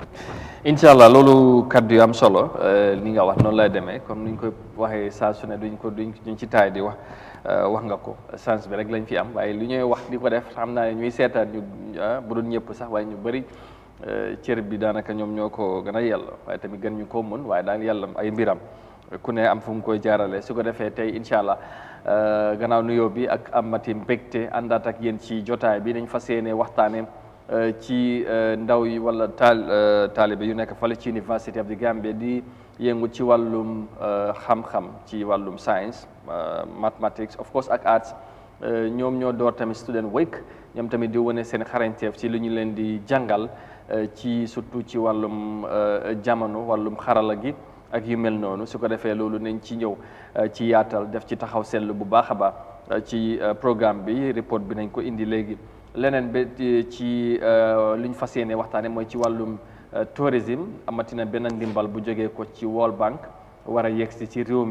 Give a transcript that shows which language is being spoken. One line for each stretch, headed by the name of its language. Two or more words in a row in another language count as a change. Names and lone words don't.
Arabic: incha allah
Wolof: loolu kaddu yu am solo li nga wax noonu lay demee comme ni ñu koy waxee saa su ne duñ ci taay di wax nga ko chance bi rek lañ fi am waaye lu ñuy wax di ko def xam naa ne ñuy seetaan ñu bu dul ñëpp sax waaye ñu bëri cër bi daanaka ñoom ñoo ko gën a yella waaye tamit gën ñu ko mën waaye daan yàlla ay mbiram ku ne am fu mu koy jaarale su ko defee tey
Arabic: incha allah
Wolof: gannaaw nuyoo bi ak amati mbégte àndaat ak yéen ci jotaay bi nañ fas yéene waxtaane ci ndaw yi wala taalibe yu nekk fale ci University of the Gambia di yëngu ci wàllum xam-xam ci wàllum science
English: mathematics of course
Wolof: ak arts ñoom ñoo door tamit student week ñoom tamit di wane seen xarañteef ci lu ñu leen di jàngal ci surtout ci wàllum jamono wàllum xarala gi ak yu mel noonu su ko defee loolu nañ ci ñëw ci yaatal def ci taxaw seetlu bu baax a baax ci programme bi report bi nañ ko indi léegi leneen ba ci lu ñu fas yéene waxtaane mooy ci wàllum tourisme amatina benn ndimbal bu jógee ko ci World Bank war a yegsi ci réew